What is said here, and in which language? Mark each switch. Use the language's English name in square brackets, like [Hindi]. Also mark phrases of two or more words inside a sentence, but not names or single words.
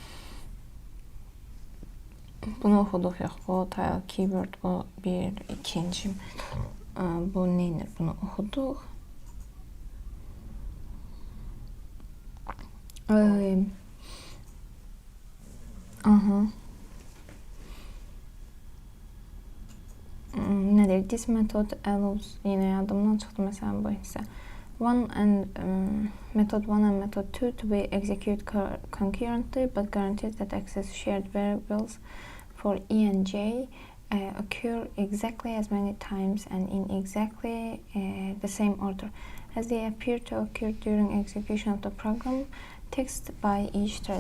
[Azerbaijani] Bunu oxuduq, yox, [English] volatile keyword [Azerbaijani] bu bir, ikinci. Bu nə edir? Bunu oxuduq. Nədir? [English] This method allows, [Azerbaijani] yenə yadımdan çıxdı məsələn bu hissə. [English] Method 1 and method 2 to be executed concurrently but guarantees that access shared variables for E and J occur exactly as many times and in exactly the same order as they appear to occur during execution of the program text by each thread.